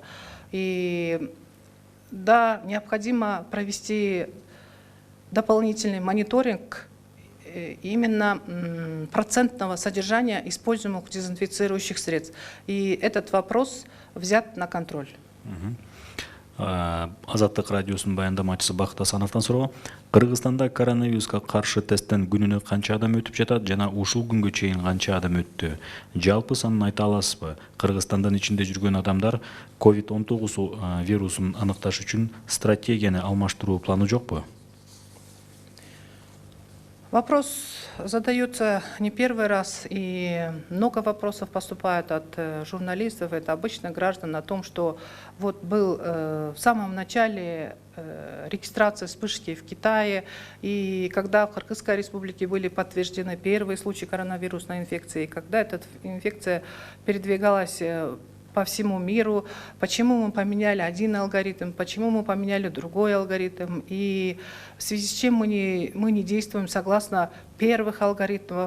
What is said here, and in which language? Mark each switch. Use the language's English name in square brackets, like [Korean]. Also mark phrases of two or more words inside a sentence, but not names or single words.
[Russian] И да, необходимо провести дополнительный мониторинг именно процентного содержания используемых дезинфицирующих средств. И этот вопрос взят на контроль. [Kyrgyz] Азаттык радиосунун баяндамачысы Бакыт Асановдон суроо. Кыргызстанда коронавируска каршы тесттен күнүнө канча адам өтүп жатат жана ушул күнгө чейин канча адам өттү? Жалпы санын айта аласызбы? Кыргызстандын ичинде жүргөн адамдар COVID-19 вирусун аныкташ үчүн стратегияны алмаштыруу планы жокпу? [Russian] Вопрос задается не первый раз, и много вопросов поступает от журналистов, это обычных граждан, о том, что вот был в самом начале регистрация вспышки в Китае, и когда в Кыргызской республике были подтверждены первые случаи коронавирусной инфекции, когда эта инфекция передвигалась по всему миру, почему мы поменяли один алгоритм, почему мы поменяли другой алгоритм, и в связи с чем мы не действуем согласно первых алгоритмов.